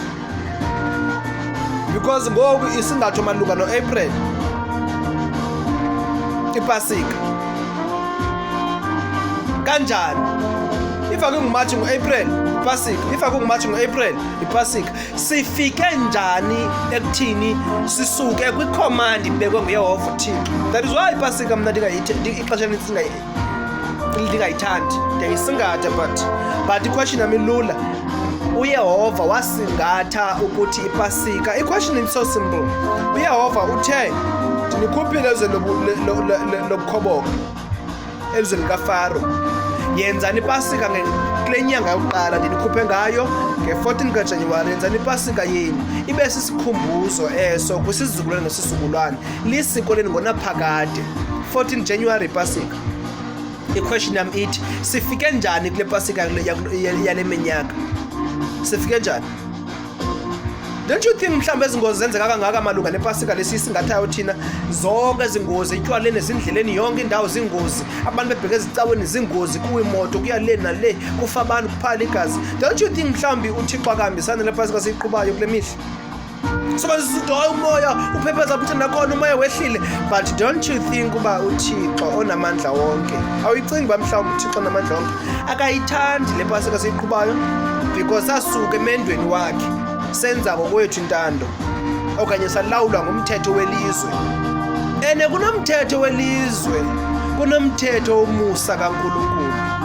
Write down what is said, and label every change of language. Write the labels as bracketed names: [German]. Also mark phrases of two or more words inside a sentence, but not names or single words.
[Xhosa] Because ngoku isingatsho malunga no-April iPasika. Kanjani? If akunguMarch ngo-April iPasika, if akunguMarch ngo-April iPasika. Sifike njani ekuthini sisuke kwicommand ibekwe nguYehova uThixo? That is why iPasika mna ixesha ndingayithandi, ndiyayisingatha but iquestion yami ilula. uYehova wasingatha ukuthi iPasika. [English] Iquestion is so simple. [Xhosa] uYehova uthe ndinikhuphile elizweni lobukhoboka, elizweni likaFaro. Yenzani iPasika kule nyanga yokuqala ndinikhuphe ngayo nge-14 kaJanuwari. Yenzani iPasika yenu ibe sisikhumbuzo eso kwisizukulwane nesizukulwane, lisiko leni ngonaphakade. 14 January iPasika. Iquestion yami ithi sifike njani kule Pasika yale minyaka? Sifike njani? [English] Don't you think [Xhosa] mhlawumbe ezingozi zenzeka kangaka malunga nePasika lesisingathayo thina? Zonke izingozi, itywaleni ezindleleni, yonke indawo zingozi, abantu bebheke ezicaweni zingozi, kuwimoto kuya le nale, kufa abantu, kuphala igazi. [English] Don't you think [Xhosa] mhlawumbe uThixo akahambisana lePasika siyiqhubayo kule mihla? So sisithi umoya uphepheza futhi nakhona umoya wehlile, [English] but don't you think [Xhosa] uba uThixo onamandla wonke, awuyicingi ba mhlawumbe uThixo onamandla wonke akayithandi lePasika siyiqhubayo? Because sasuka emendweni wakhe senza ngokwethu intando, okanye salawulwa ngumthetho welizwe. Ene kunomthetho welizwe, kunomthetho womusa kaNkulunkulu.